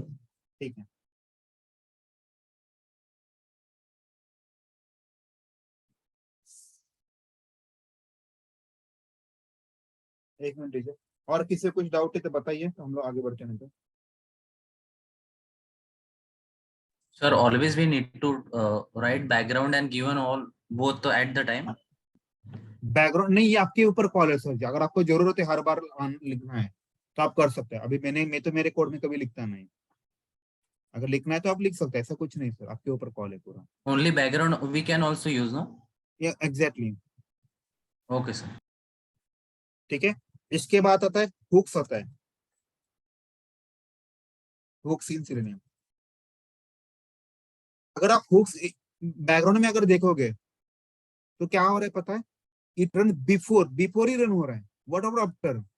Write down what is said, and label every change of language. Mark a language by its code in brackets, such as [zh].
[hi] ठीक है. एक मिनट दीजिए, और किसी को कुछ डाउट है तो बताइए, तो हम लोग आगे बढ़ते हैं. तो [en] Sir, always we need to write background and given all both at the time. [hi] Background नहीं, ये आपके ऊपर कॉल है सर. अगर आपको जरूरत है हर बार लिखना है तो आप कर सकते हैं. अभी मैं तो मेरे कोड में कभी लिखता नहीं. अगर लिखना है तो आप लिख सकते हैं, ऐसा कुछ नहीं सर, आपके ऊपर कॉल है पूरा. [en] Only background we can also use, no? [hi] ये एग्जैक्टली. [en] Okay, sir. [hi] ठीक है. इसके बाद आता है हुक्स आता है, हुक्स इन सिनोनिम. अगर आप हुक्स बैकग्राउंड में अगर देखोगे तो क्या हो रहा है पता है, [en] it run before, [hi] before he run हो रहा है, [en] What about after.